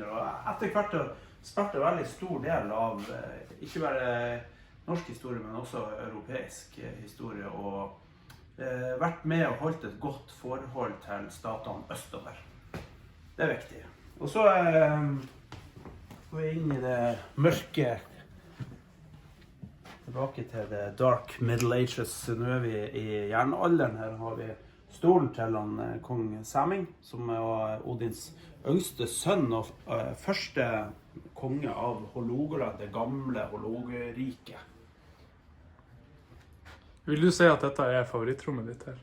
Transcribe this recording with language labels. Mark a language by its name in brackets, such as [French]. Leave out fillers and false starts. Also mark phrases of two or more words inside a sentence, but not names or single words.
[Norwegian] Og etter hvert spilte en veldig stor del av ikke bare norsk historie, men også europeisk historie, og vært med og holdt et godt forhold til statene østover. Det er viktig. Og så går vi inn i det mørke, tilbake til det [English] dark middle ages. [Norwegian] Nå er vi i jernalderen. Her har vi stolen til kong Sæming, som er Odins yngste sønn og første konge av Hålogaland, det gamle Hålogalandriket. Vil du si at dette er favorittrommet ditt her?